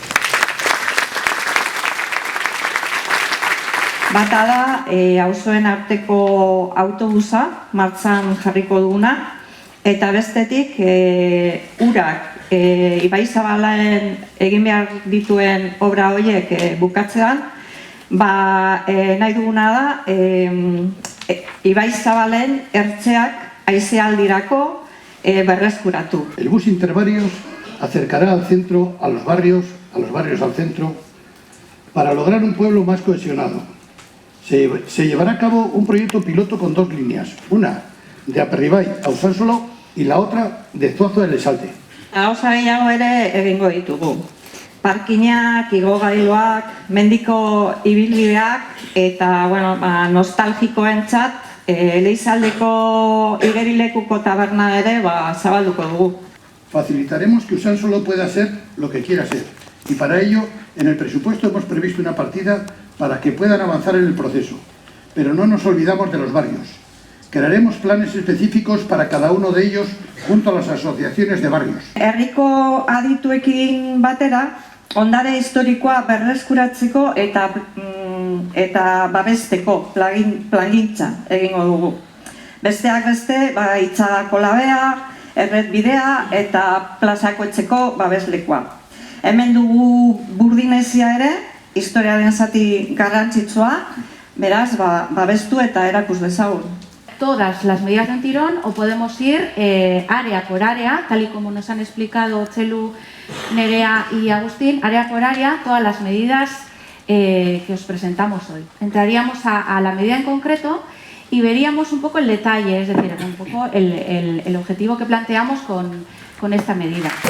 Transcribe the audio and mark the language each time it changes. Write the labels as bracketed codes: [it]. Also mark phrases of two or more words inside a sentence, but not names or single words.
[eu] Bata da, auzoen arteko autobusa martxan jarriko duguna, eta bestetik, urak Ibaizabalen egin behar dituen obra horiek bukatzean, nahi duguna da, Ibaizabalen ertzeak haizealdirako berreskuratu. [es] El bus interbarrios acercará al centro, a los barrios al centro, para lograr un pueblo más cohesionado. Se llevará a cabo un proyecto piloto con 2 líneas, una de Aperribai a Usansolo y la otra de Zuazo del Esalte. [eu] Gauza gehiago ere egingo ditugu. Parkinak, igogailuak, mendiko ibilbideak eta nostalgikoentzat Elizaldeko igerilekuko taberna ere zabalduko dugu. [es] Facilitaremos que Usansolo pueda ser lo que quiera ser y para ello en el presupuesto hemos previsto una partida para que puedan avanzar en el proceso, pero no nos olvidamos de los barrios. Crearemos planes específicos para cada uno de ellos junto a las asociaciones de barrios. [eu] Herriko adituekin batera, ondare historikoa berreskuratzeko eta babesteko plangintza egingo dugu. Besteak beste, Itxagako labea, erretbidea eta plazakoetzeko babeslekoa. Hemen dugu Burdinezia ere, historiaren zati garrantzitsua, beraz, babestu eta erakus dezagun. [es] Todas las medidas de un tirón o podemos ir área por área, tal y como nos han explicado Txelu, Nerea y Agustín, área por área, todas las medidas que os presentamos hoy. Entraríamos a la medida en concreto y veríamos un poco el detalle, es decir, un poco el objetivo que planteamos con esta medida.